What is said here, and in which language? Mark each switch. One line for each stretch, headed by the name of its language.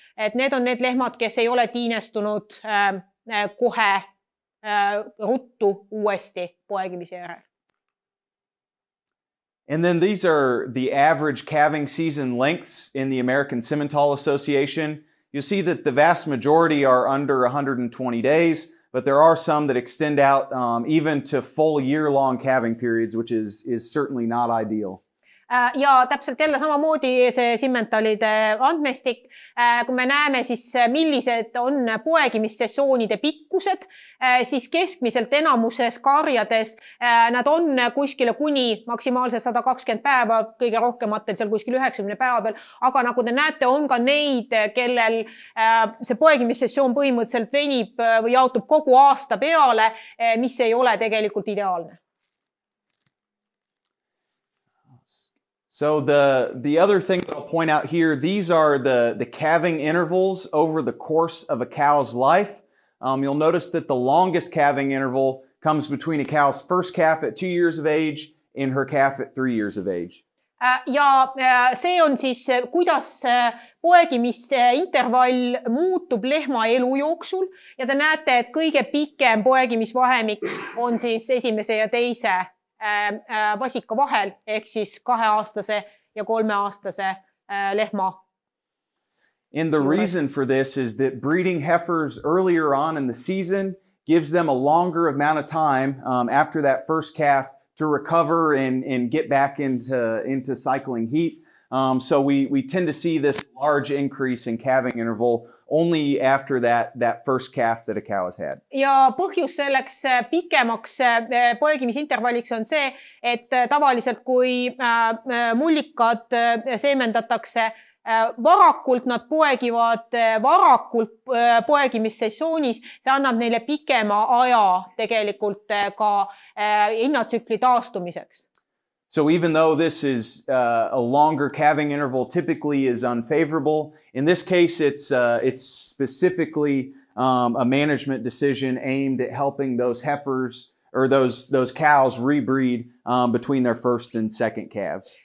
Estonian: Et need on need lehmad, kes ei ole tiinestunud kohe ruttu uuesti poegimise järel.
English: And then these are the average calving season lengths in the American Simmental Association. You'll see that the vast majority are under 120 days, but there are some that extend out even to full year-long calving periods, which is certainly not ideal.
Estonian: Ja täpselt jälle samamoodi see Simmentalide andmestik. Kui me näeme siis, millised on poegimissessioonide pikkused, siis keskmiselt enamuses karjades nad on kuskile kuni maksimaalselt 120 päeva, kõige rohkematel seal kuskil 90 päeva peal. Aga nagu te näete, on ka neid, kellel see poegimissessioon põhimõtteliselt venib või jaotub kogu aasta peale, mis ei ole tegelikult ideaalne.
English: So the other thing that I'll point out here, these are the calving intervals over the course of a cow's life. You'll notice that the longest calving interval comes between a cow's first calf at 2 years of age and her calf at 3 years of age.
Estonian: Ja see on siis, kuidas poegimisintervall muutub lehma elu jooksul ja te näete, et kõige pikem poegimisvahemik on siis esimese ja teise vasika vahel, ehk siis 2-aastase ja 3-aastase lehma.
English: And the reason for this is that breeding heifers earlier on in the season gives them a longer amount of time after that first calf to recover and get back into cycling heat. So we tend to see this large increase in calving interval only after that first calf that a cow has had.
Estonian: Ja põhjus selleks pikemaks poegimisintervalliks on see, et tavaliselt kui mullikad seemendatakse varakult, nad poegivad varakult poegimissessioonis, see annab neile pikema aja tegelikult ka hinnatsükli taastumiseks.
English: So even though this is a longer calving interval typically is unfavorable, in this case it's specifically a management decision aimed at helping those heifers or those cows rebreed between their first and second calves.